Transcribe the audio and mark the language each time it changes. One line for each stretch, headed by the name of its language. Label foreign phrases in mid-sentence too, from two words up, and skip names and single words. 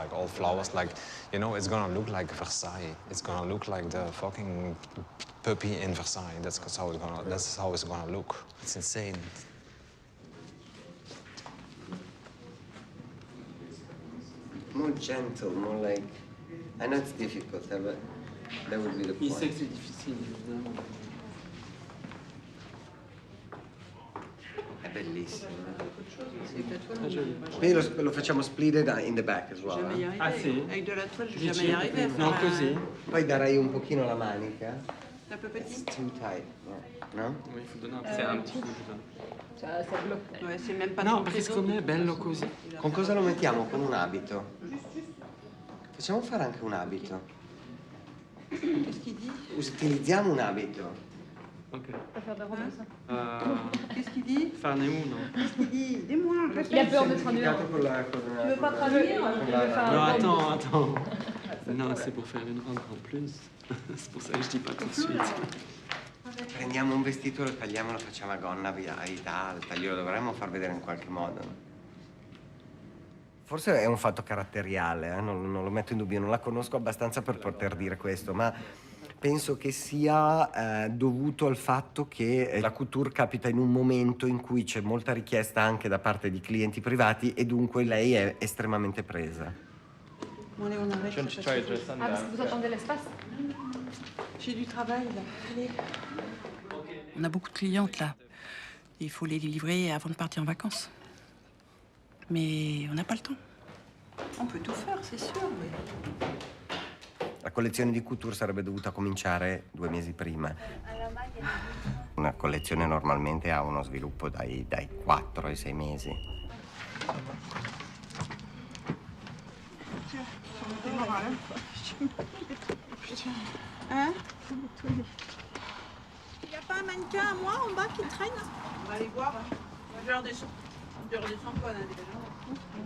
English: Like all flowers, like, you know, it's gonna look like Versailles. It's gonna look like the fucking puppy in Versailles. That's how it's gonna look. It's insane. More gentle, more like... I know it's difficult, but that would be the point.
French: Il sait que c'est difficile, évidemment.
Italian: È bellissimo. Quindi lo facciamo
English: split in the back as well.
Italian: Jamais y arriver. Ah, sì? Avec de la toile, je vais jamais y arriver à faire Non, così. Poi darei un pochino la manica.
French: Un peu petit.
English: Too tight, no?
French: Oui, il faut donner un petit coup, je donne. Ça bloque. Ouais, c'est même pas
Italian: No, trop perché peso. secondo me è bello così. Con cosa lo mettiamo? Con un abito. Facciamo fare anche un abito.
French: Qu'est-ce qu'il dit?
Italian: Utilizziamo un abito. Ok.
French: Qu'est-ce qu'il dit? Farnez où, non? Qu'est-ce qu'il dit? Dis-moi. Il a peur de traduire. Tu veux pas traduire? Non, attends. Non, c'est pour faire une rentre en plus. C'est pour ça que je dis pas tout de suite.
Italian: Prendiamo un vestito, lo tagliamo, lo facciamo a gonna via alta, glielo dovremmo far vedere in qualche modo. Forse è un fatto caratteriale, non lo metto in dubbio, non la conosco abbastanza per poter dire questo, ma penso che sia dovuto al fatto che la couture capita in un momento in cui c'è molta richiesta anche da parte di clienti privati e dunque lei è estremamente presa.
French: Ah, parce que vous attendez l'espace? J'ai du travail là. Allez. On a beaucoup de clientes là. Il faut les livrer avant de partir en vacances. Mais on n'a pas le temps. On peut tout faire, c'est sûr, mais...
Italian: La collezione di couture sarebbe dovuta cominciare 2 mesi prima. Una collezione normalmente ha uno sviluppo dai 4 ai 6 mesi.
French: Hein? Il n'y a pas un mannequin à moi en bas qui traîne? On va aller voir. Je redescends pas là déjà.